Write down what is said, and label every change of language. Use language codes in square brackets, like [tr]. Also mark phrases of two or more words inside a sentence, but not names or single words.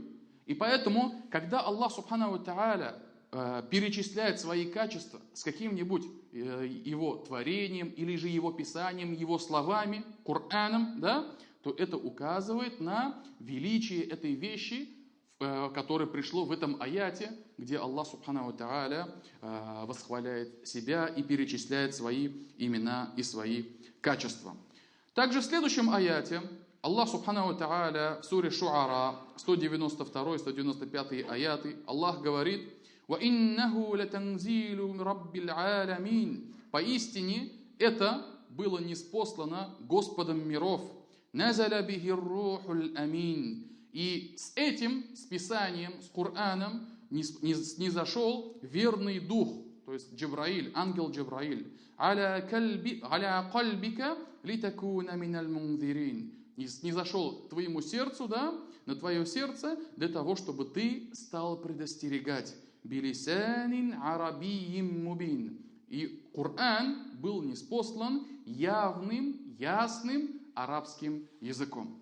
[ru] И поэтому, когда Аллах [ar] سبحانه وتعالى [ru] перечисляет свои качества с каким-нибудь Его творением, или же Его писанием, Его словами, Кораном, то это указывает на величие этой вещи, которое пришло в этом аяте, где Аллах [ar] سبحانه وتعالى [ru] восхваляет себя и перечисляет свои имена и свои качества. Также в следующем аяте Аллах [ar] سبحانه وتعالى [ru] в суре Шуара 192-195 аяты Аллах говорит: [ar] «وإنه لتنزيل رب العالمين». [ru] Поистине это было ниспослано Господом миров. [ar] «نزل به الروح الأمين». [ru] И с этим, с Писанием, с Кораном низошел верный дух, то есть Джибраиль, ангел Джибраиль. [ar] «على قلبك لتكون من المنذرين». [ru] снизошел к твоему сердцу, да, на твое сердце, для того, чтобы ты стал предостерегать. [ar] بلسان عربي مبين. [ru] И Коран был ниспослан явным, ясным арабским языком.